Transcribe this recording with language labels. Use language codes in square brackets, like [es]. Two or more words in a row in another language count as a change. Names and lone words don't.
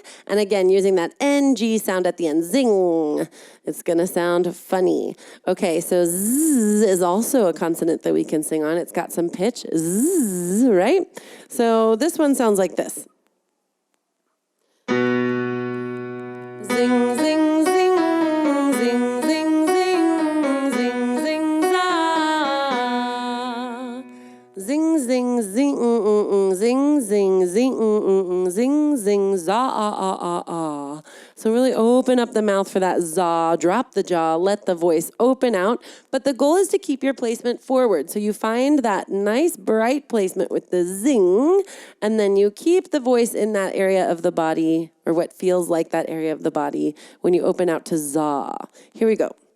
[en] And again, using that NG sound at the end, zing. It's going to sound funny. Okay, so z is also a consonant that we can sing on. It's got some pitch, z, right? So this one sounds like this. Zing, zing, zing, zing, zing, zing, zing, zing, za. Zing, zing, zing, zing, zing, zing, zing, zing, za, ah, ah, ah, ah. So really open up the mouth for that za, drop the jaw, let the voice open out. But the goal is to keep your placement forward. So you find that nice bright placement with the zing, and then you keep the voice in that area of the body, or what feels like that area of the body, when you open out to za. Here we go.